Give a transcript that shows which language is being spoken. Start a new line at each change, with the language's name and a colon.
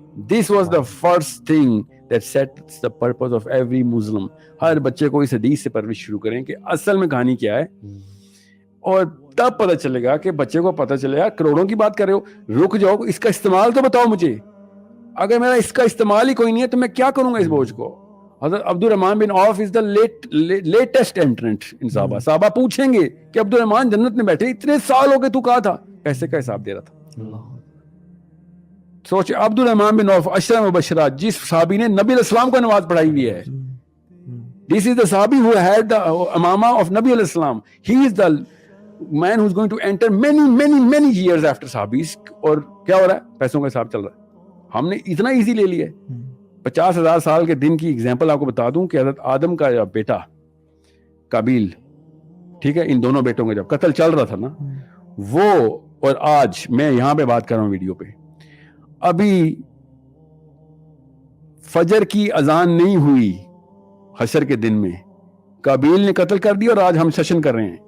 English: This was the first thing that sets the purpose of every Muslim.
Urdu: ہر بچے کو اس حدیث سے پرورش شروع کریں کہ اصل میں کہانی کیا ہے, اور تب پتہ چلے گا کہ بچے کو پتہ چلے گا. کروڑوں کی بات کر رہے ہو, رک جاؤ, اس کا استعمال تو بتاؤ مجھے. اگر میرا اس کا استعمال ہی کوئی نہیں ہے تو میں کیا کروں گا اس بوجھ کو.
English: حضرت Abdur Rahman bin Auf is the latest internet in صحابہ.
Urdu: صحابہ پوچھیں گے کہ عبد الرحمن جنت میں بیٹھے, اتنے سال ہو گئے تو کہا تھا, پیسے کا حساب دے رہا تھا. سوچ, عبد الرحمن بن عوف عشرہ مبشرات, جس صحابی نے نبی علیہ السلام کو نماز پڑھائی ہوئی ہے.
English: This is the Sahabi who had the Imama of Nabi alayhi salam. He is the man who is going to enter many years after Sahabis.
Urdu: اور کیا ہو رہا ہے, پیسوں کا حساب چل رہا ہے. ہم نے اتنا ایزی لے لیا ہے. 50,000 سال کے دن کی ایگزامپل آپ کو بتا دوں کہ حضرت آدم کا بیٹا قابیل, ٹھیک ہے, ان دونوں بیٹوں کا جب قتل چل رہا تھا نا, وہ اور آج میں یہاں پہ بات کر رہا ہوں ویڈیو پہ, ابھی فجر کی اذان نہیں ہوئی حشر کے دن میں, قابیل نے قتل کر دیا اور آج ہم سیشن کر رہے ہیں.